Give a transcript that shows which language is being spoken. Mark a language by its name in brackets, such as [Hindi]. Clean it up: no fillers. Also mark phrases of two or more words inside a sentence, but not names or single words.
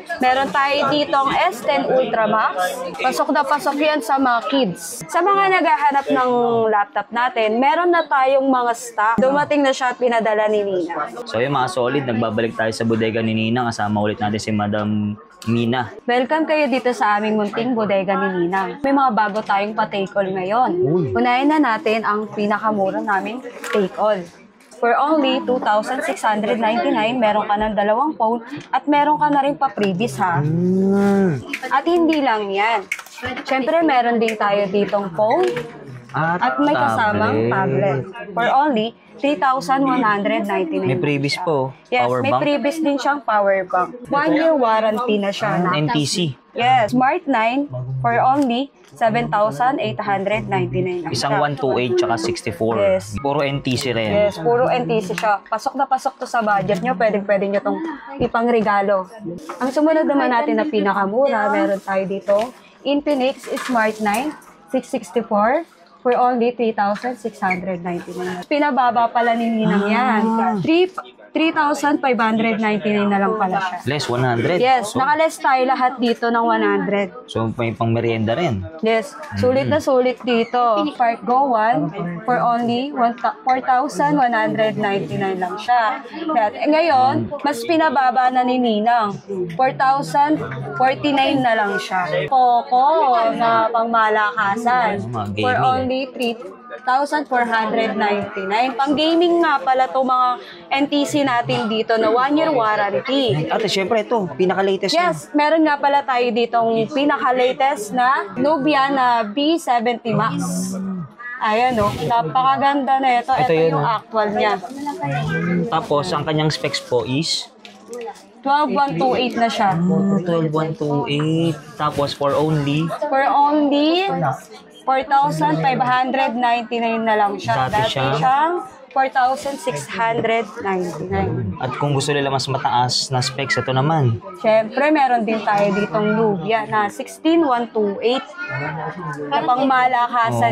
[Filipino] Meron tayo ditong S10 Ultra Max. Pasok na pasok yan sa mga kids. Sa mga naghahanap ng laptop natin, meron na tayong mga stock. Dumating na siya at pinadala ni Nina. So yung mga solid, nagbabalik tayo sa bodega ni Ninang. Kasama ulit natin si Madam Mina. Welcome kayo dito sa aming munting bodega ni Ninang. May mga bago tayong pa- [English] take all [Filipino] ngayon. Unahin na natin ang pinakamura naming [English] take all. For only 2,699, [Filipino] meron ka ng dalawang phone at meron ka na rin pa-previous ha. At hindi lang yan. Siyempre, meron din tayo ditong phone at may kasamang tablet. [English] For only 3,199. [Filipino] May previous po. Yes, Power may bank. previous din siyang power bank. [English] 1-year warranty [Filipino] na siya. NTC. Yes, Smart 9 [English] for only [Filipino] 7,899. Isang 128 tsaka 64. Yes. Puro NTC rin. Yes, puro NTC siya. Pasok na pasok to sa budget nyo. Pwede nyo tong ipangregalo. Ang sumunod naman natin na pinakamura, meron tayo dito. [English] Infinix Smart 9 664 for only 3,699. [Filipino] Pinababa pala ni Ninang yan. 3,599 na lang pala siya. Less 100. Yes, So, nakaless tayo lahat dito ng 100. so may pang merienda rin. Yes, sulit na sulit dito. Park Go 1 [English] for only [Filipino] 4,199 lang siya. Ngayon, mas pinababa na ni Ninang. 4,049 na lang siya. Poco na pangmalakasan. [English] For only 3,499. [Filipino] Pang gaming nga pala to mga NTC natin dito na [English] 1-year warranty. [Filipino] Ate, syempre ito, pinaka-latest niya. Yes, meron nga pala tayo ditong pinaka-latest na Nubia na B70 Max. Ayan o, napakaganda na ito. Ito yun, yung actual niya. Tapos, ang kanyang specs po is 12,128 na siya. 12,128. Tapos, [English] for only [Filipino] 4,599 na lang siya. Dati siyang 4,699. at kung gusto nila mas mataas na specs, ito naman. Siyempre, meron din tayo ditong Nubia na 16,128. Na pang malakasan